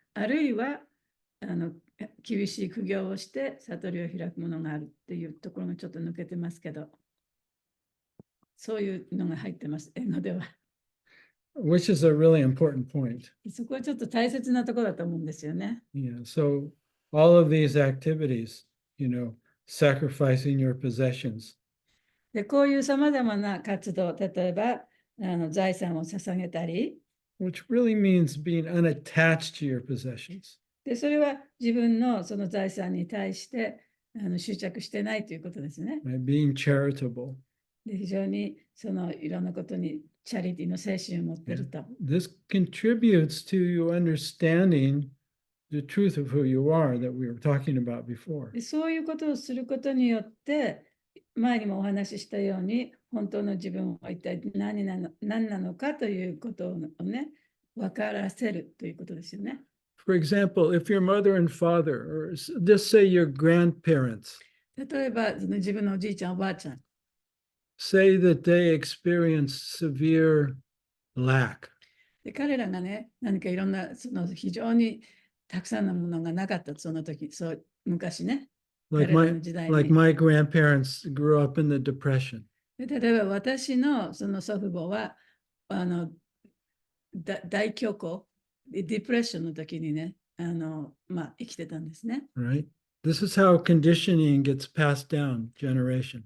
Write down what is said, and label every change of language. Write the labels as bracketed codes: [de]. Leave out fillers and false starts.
[ja] あるいは、厳しい苦行をして悟りを開くものがあるっていうところがちょっと抜けてますけど。そういうのが入ってます、英語では。 [en] which is a really important point. [ja] そこはちょっと大切なところだと思うんですよね。 [en] Yeah. So all of these activities, sacrificing your possessions, [ja] で、こういうさまざまな活動、例えば財産を捧げたり、 [en] which really means being unattached to your possessions. [ja] で、それは自分のその財産に対して執着してないということですね。 [en] Right? Being charitable. [ja] で、非常にいろんなことにチャリティーの精神を持っていると。 [en] This contributes to you understanding the truth of who you are that we were talking about before. [ja] で、そういうことをすることによって、前にもお話ししたように、本当の自分は一体何なのかということをね、分からせるということですよね。 [en] For example, if your mother and father, or just say your grandparents, [ja] 例えば、自分のおじいちゃん、おばあちゃん、 [en] say that they experience severe lack. [ja] で彼らがね、何かいろんな非常にたくさんのものがなかった、その時、昔ね、 [en] Like my [ja] の時代 [en] like [ja] に。 [en] my grandparents grew up in the Depression. [ja] で例えば私のその祖父母は大恐慌、ディプレッションの時にね、生きてたんですね。 [en] Right? This is how conditioning gets passed down generation.